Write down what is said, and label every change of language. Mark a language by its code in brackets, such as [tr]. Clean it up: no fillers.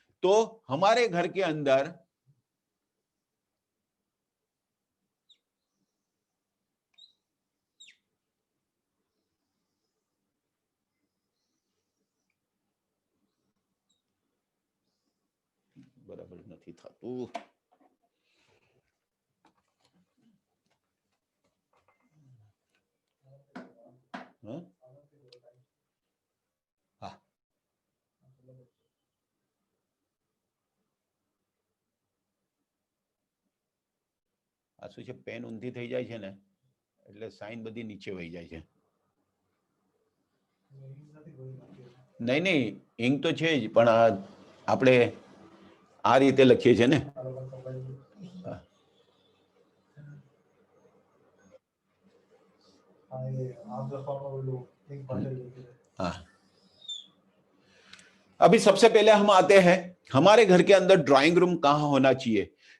[hi] तो हमारे घर के अंदर बराबर नहीं था तो हाँ? [gu] हाँ, આ શું છે, પેન ઊંધી થઈ જાય છે ને એટલે સાઈન બધી નીચે વહી જાય છે. નહીં નહીં, ઇંક તો છે જ, પણ આપણે આ રીતે લખીએ છીએ ને. [hi] हाँ, अभी सबसे पहले हम आते हैं हमारे घर के अंदर ड्राइंग रूम कहां होना चाहिए।